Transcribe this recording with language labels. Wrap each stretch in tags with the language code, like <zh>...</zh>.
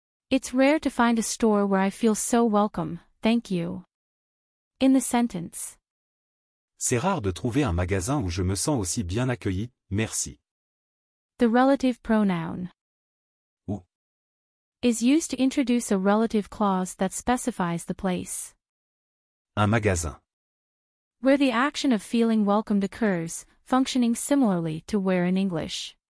<en>It's rare to find a store where I feel so welcome, thank you. In the sentence,</en> <fr>C'est rare de trouver un magasin où je me sens aussi bien accueilli, merci.</fr> <en>the relative pronoun</en> <fr>Ou.</fr> <en>is used to introduce a relative clause that specifies the place</en> <fr>Un magasin.</fr> <en>where the action of feeling welcomed occurs, functioning similarly to where in English.</en>